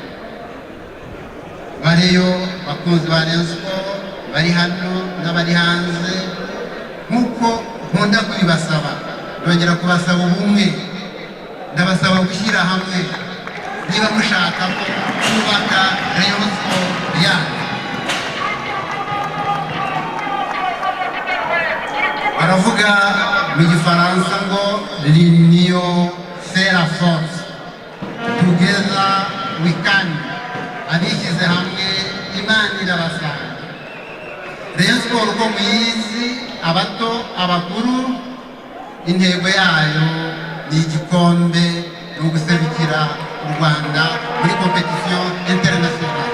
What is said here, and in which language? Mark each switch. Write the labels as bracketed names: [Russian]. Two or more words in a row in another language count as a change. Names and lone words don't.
[Kinyarwanda] Bariyo bakunzi ba Rayon Sport bari hano n'abari hanze, nk'uko nkunda kubibasaba, ndongera kubasaba ubumwe, ndabasaba gushyira hamwe niba mushaka ko twubaka Rayon Sport yacu. Baravuga mu gifaransa ngo [French] l'union fait la force, [English] together we can. [Kinyarwanda] Abishyize hamwe Imana irabasanga. Rayon Sport uko muyizi, abato abakuru, intego yayo ni igikombe, ni uguserukira u Rwanda muri [French] competition internationale.